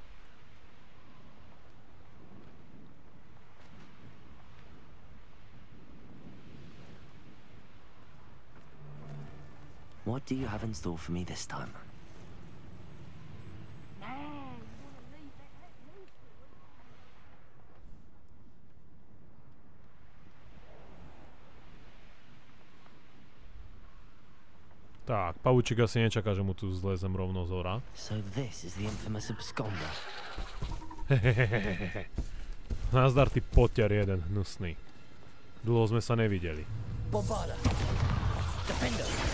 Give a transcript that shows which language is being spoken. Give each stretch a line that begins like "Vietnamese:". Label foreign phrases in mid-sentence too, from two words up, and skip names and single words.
English: What do you have in store for me this time?
Slovak: Tak, pavúčik asi nečaká, že mu tu zlezem rovno z hora.
English: So this is the infamous Absconder.
Slovak: Nazdar, ty potiar jeden, hnusný. Dlho sme sa nevideli. Bombarda. Defender.